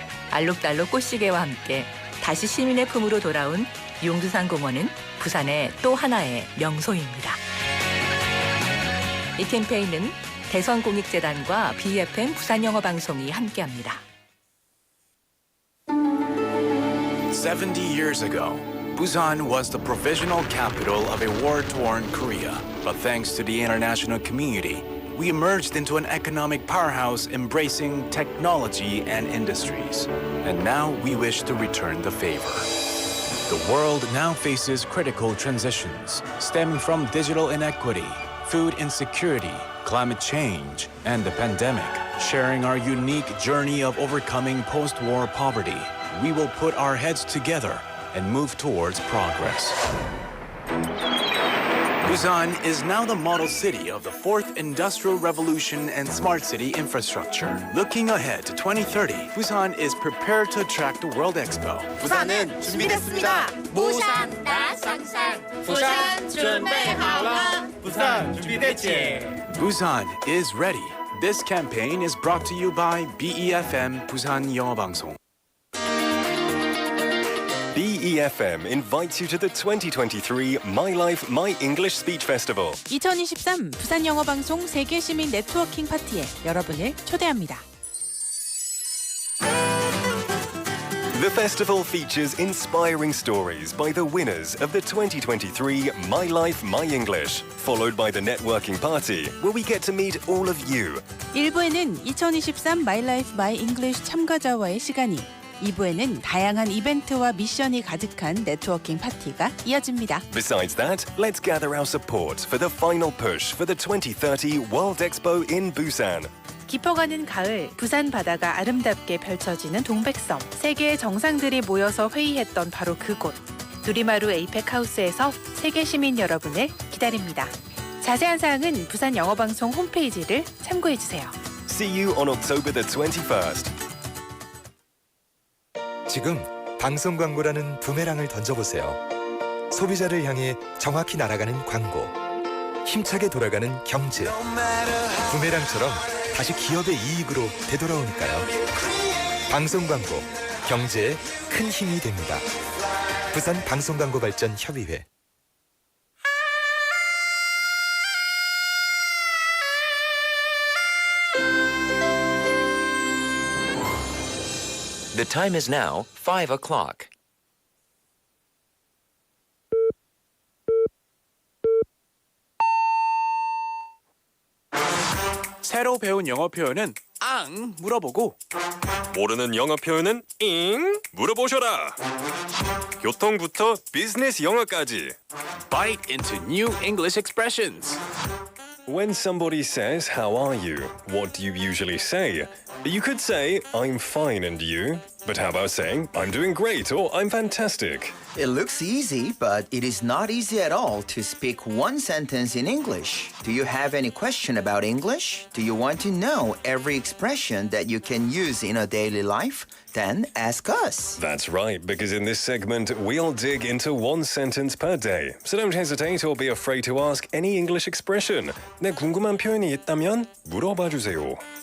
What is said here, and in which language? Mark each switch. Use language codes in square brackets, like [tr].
[ko] 알록달록 꽃시계와 함께 다시 시민의 품으로 돌아온 용두산 공원은 부산의 또 하나의 명소입니다. 이 캠페인은 대선공익재단과 BFM 부산영어방송이 함께합니다. [en] 70 years ago, Busan was the provisional capital of a war-torn Korea. But thanks to the international community, we emerged into an economic powerhouse embracing technology and industries. And now we wish to return the favor. The world now faces critical transitions stemming from digital inequity, food insecurity, climate change, and the pandemic. Sharing our unique journey of overcoming post-war poverty, we will put our heads together and move towards progress. Busan is now the model city of the fourth industrial revolution and smart city infrastructure. Looking ahead to 2030, Busan is prepared to attract the World Expo. [ko] 부산은 준비됐습니다. 부산 나 상상 부산 준비하라 부산 준비됐지. [en] Busan is ready. This campaign is brought to you by BEFM 부산영어방송. BEFM invites you to the 2023 My Life, My English Speech Festival. [ko] 2023 부산영어방송 세계시민 네트워킹 파티에 여러분을 초대합니다. [en] The festival features inspiring stories by the winners of the 2023 My Life, My English, followed by the networking party, where we get to meet all of you. [ko] 1부에는 2023 My Life, My English 참가자와의 시간이, 2부에는 다양한 이벤트와 미션이 가득한 네트워킹 파티가 이어집니다. [en] Besides that, let's gather our support for the final push for the 2030 World Expo in Busan. [ko] 깊어가는 가을, 부산 바다가 아름답게 펼쳐지는 동백섬. 세계의 정상들이 모여서 회의했던 바로 그곳. 두리마루 에이펙 하우스에서 세계 시민 여러분을 기다립니다. 자세한 사항은 부산 영어방송 홈페이지를 참고해주세요. [en] See you on October the 21st. [ko] 지금 방송 광고라는 부메랑을 던져보세요. 소비자를 향해 정확히 날아가는 광고. 힘차게 돌아가는 경제. 부메랑처럼 다시 기업의 이익으로 되돌아오니까요. 방송 광고, 경제에 큰 힘이 됩니다. 부산 방송광고발전협의회. [en] The time is now 5 o'clock. [ko] 새로 배운 영어 표현은 앙 물어보고 모르는 영어 표현은 잉 물어보셔라. 교통부터 비즈니스 영어까지. [en] bite into new English expressions. When somebody says, "How are you?" what do you usually say? You could say, "I'm fine, and you?" But how about saying, "I'm doing great," or "I'm fantastic"? It looks easy, but it is not easy at all to speak one sentence in English. Do you have any question about English? Do you want to know every expression that you can use in a daily life? Then ask us. That's right, because in this segment, we'll dig into one sentence per day. So don't hesitate or be afraid to ask any English expression. [ko] 네, 궁금한 표현이 있다면 물어봐 주세요.